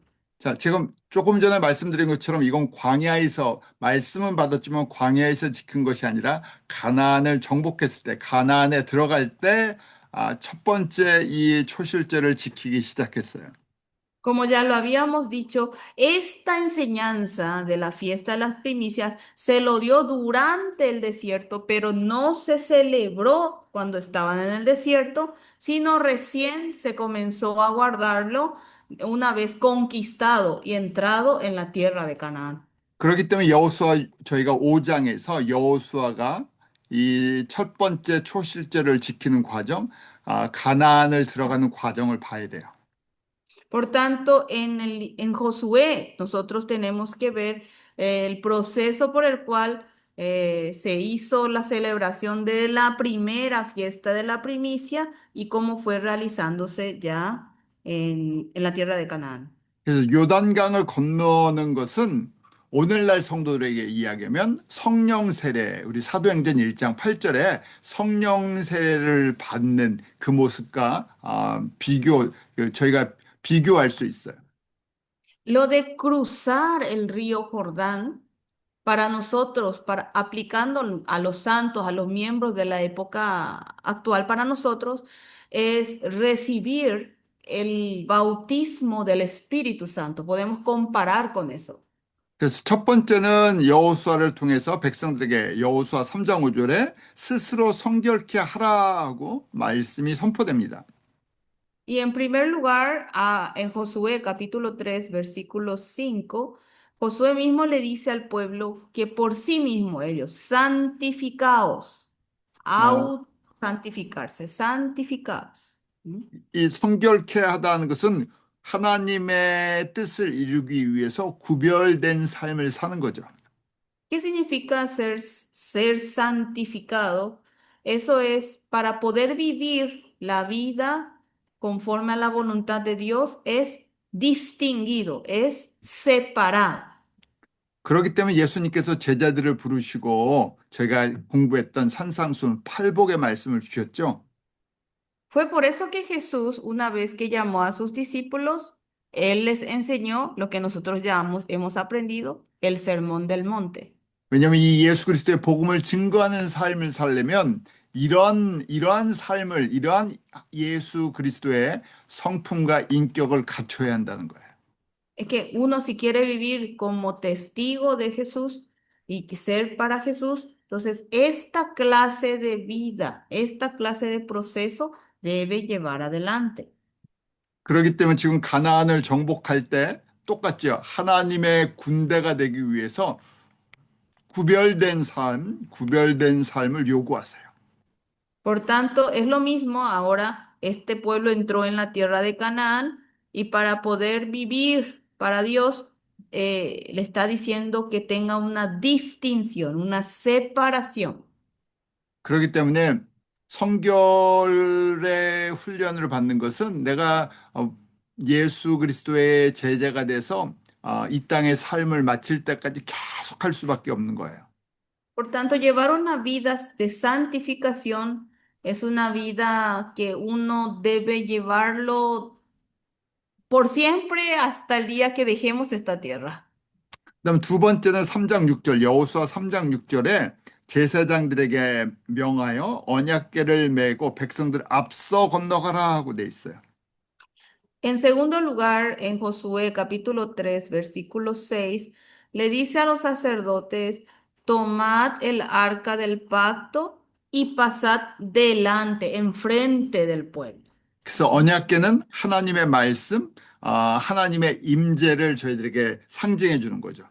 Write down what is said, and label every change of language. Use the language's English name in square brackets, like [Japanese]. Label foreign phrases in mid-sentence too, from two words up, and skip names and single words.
[Korean] 자, 지금 조금 전에 말씀드린 것처럼 이건 광야에서 말씀은 받았지만 광야에서 지킨 것이 아니라 가나안을 정복했을 때, 가나안에 들어갈 때, 첫 번째 이 초실제를 지키기 시작했어요. [Spanish] Como ya lo habíamos dicho, esta enseñanza de la fiesta de las primicias se lo dio durante el desierto, pero no se celebró cuando estaban en el desierto, sino recién se comenzó a guardarlo una vez conquistado y entrado en la tierra de Canaán. [Korean] 그렇기 때문에 여호수아 저희가 5장에서 여호수아가 이 첫 번째 초실제를 지키는 과정, 가나안을 들어가는 과정을 봐야 돼요. [Spanish] Por tanto, en Josué nosotros tenemos que ver el proceso por el cual se hizo la celebración de la primera fiesta de la primicia y cómo fue realizándose ya en la tierra de Canaán. [Korean] 그래서 요단강을 건너는 것은 오늘날 성도들에게 이야기하면 성령 세례, 우리 사도행전 1장 8절에 성령 세례를 받는 그 모습과 저희가 비교할 수 있어요. [Spanish] Lo de cruzar el río Jordán para nosotros, para aplicando a los santos, a los miembros de la época actual para nosotros, es recibir el bautismo del Espíritu Santo. Podemos comparar con eso. [Korean] 그래서 첫 번째는 여호수아를 통해서 백성들에게 여호수아 3장 5절에 스스로 성결케 하라고 말씀이 선포됩니다. [Spanish] Y en primer lugar, en Josué capítulo 3, versículo 5, Josué mismo le dice al pueblo que por sí mismo ellos, santificaos, 어, santificarse, santificados. ¿Mm? [Korean] 이 성결케 하다는 것은 하나님의 뜻을 이루기 위해서 구별된 삶을 사는 거죠. [Spanish] ¿Qué significa ser santificado? Eso es para poder vivir la vida conforme a la voluntad de Dios, es distinguido, es separado. [Korean] 그렇기 때문에 예수님께서 제자들을 부르시고 저희가 공부했던 산상순 팔복의 말씀을 주셨죠. [Spanish] Fue por eso que Jesús, una vez que llamó a sus discípulos, Él les enseñó lo que nosotros llamamos, hemos aprendido, el sermón del monte. [Korean] 왜냐하면 이 예수 그리스도의 복음을 증거하는 삶을 살려면 이러한 삶을, 이러한 예수 그리스도의 성품과 인격을 갖춰야 한다는 거예요. [Spanish] Es que uno si quiere vivir como testigo de Jesús y ser para Jesús, entonces esta clase de vida, esta clase de proceso debe llevar adelante. [Korean] 그렇기 때문에 지금 가나안을 정복할 때 똑같죠. 하나님의 군대가 되기 위해서 구별된 삶을 요구하세요. [Spanish] Por tanto, es lo mismo ahora, este pueblo entró en la tierra de Canaán y para poder vivir para Dios, le está diciendo que tenga una distinción, una separación. [Korean] 그렇기 때문에 성결의 훈련을 받는 것은 내가 예수 그리스도의 제자가 돼서 이 땅의 삶을 마칠 때까지 계속 할 수밖에 없는 거예요. [Spanish] Por tanto, llevar una vida de santificación es una vida que uno debe llevarlo por siempre hasta el día que dejemos esta tierra. [Korean] 그다음 두 번째는 3장 6절 여호수아 3장 6절에 제사장들에게 명하여 언약궤를 메고 백성들 앞서 건너가라 하고 돼 있어요. [Spanish] En segundo lugar, en Josué capítulo 3, versículo 6, le dice a los sacerdotes, tomad el arca del pacto y pasad delante, enfrente del pueblo. [Korean] 그래서 언약궤는 하나님의 말씀, 하나님의 임재를 저희들에게 상징해 주는 거죠.